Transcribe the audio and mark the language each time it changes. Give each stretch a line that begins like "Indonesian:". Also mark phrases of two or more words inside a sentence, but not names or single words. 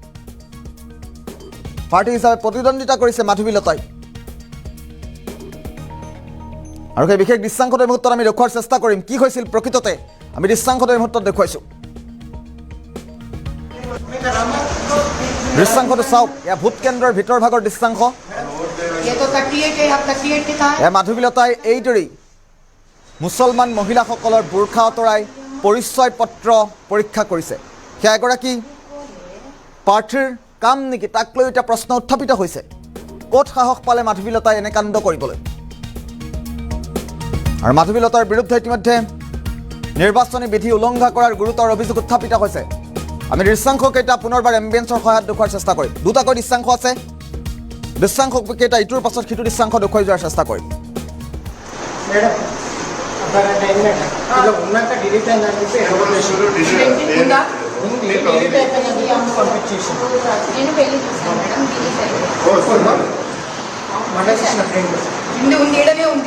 Assamese: হিচাপে প্ৰতিদ্বন্দ্বিতা কৰিছে মাধৱীলতাই আৰু সেই বিশেষ দৃশ্যাংশত এই মুহূৰ্তত আমি দেখুৱাৰ চেষ্টা কৰিম কি হৈছিল প্ৰকৃততে আমি দৃশ্যাংশত এই মুহূৰ্তত দেখুৱাইছোঁ দৃশ্যাংশটো চাওক এয়া ভোট কেন্দ্ৰৰ ভিতৰ ভাগৰ দৃশ্যাংশ
Hindi: ये तो 38 है, अब 38 दिखा है।
Assamese: এয়া মাধৱীলতাই এইদৰেই মুছলমান মহিলাসকলৰ বুৰ্খা আঁতৰাই পৰিচয় পত্ৰ পৰীক্ষা কৰিছে সেয়া এগৰাকী প্ৰাৰ্থীৰ কাম নেকি তাক লৈ এতিয়া প্ৰশ্ন উত্থাপিত হৈছে ক'ত সাহস পালে মাধৱীলতাই এনে কাণ্ড কৰিবলৈ আৰু মাধৱীলতাৰ বিৰুদ্ধে ইতিমধ্যে নিৰ্বাচনী বিধি উলংঘা কৰাৰ গুৰুতৰ অভিযোগ উত্থাপিত হৈছে আমি দৃশ্যাংশকেইটা পুনৰবাৰ এম্বিয়েন্সৰ সহায়ত দেখুৱাৰ চেষ্টা কৰিম দুটাকৈ দৃশ্যাংশ আছে দৃশ্যাংশকেইটা ইটোৰ পাছত সিটো দৃশ্যাংশ দেখুৱাই যোৱাৰ চেষ্টা কৰিম
Telugu: మేడం అబ్బారంటే ఏంటంటే ఇలా ఉన్నాక డిలీట్ అయిందని చెప్పి Printing ఉందా? డిలీట్ అయిపోయినది అమ్మ పంపించేసి నేను పెళ్లి చేశాను మేడం డిలీట్ మళ్ళీ చేసిన ఫ్రెండ్ ఉంది ఈడనే ఉంది